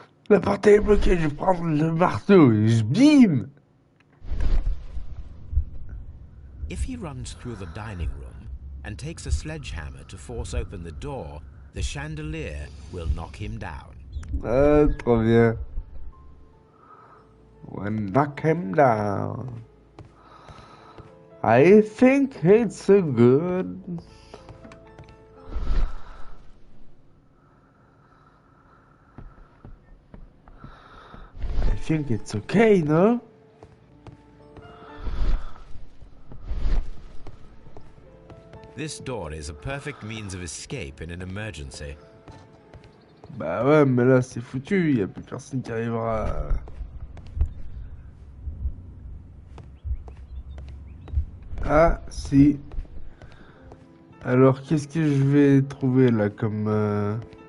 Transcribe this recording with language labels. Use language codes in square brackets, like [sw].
[fr] La porte est bloquée, je vais prendre le marteau et je bim. [en] If he runs through the dining room and takes a sledgehammer to force open the door, the chandelier will knock him down. [fr] Ah, trop bien. [en] We'll knock him down. I think it's a good. I think it's okay, no? This door is a perfect means of escape in an emergency. [fr] Bah ouais, mais là c'est foutu, y a plus personne qui arrivera. Ah, si. Alors, qu'est-ce que je vais trouver là comme...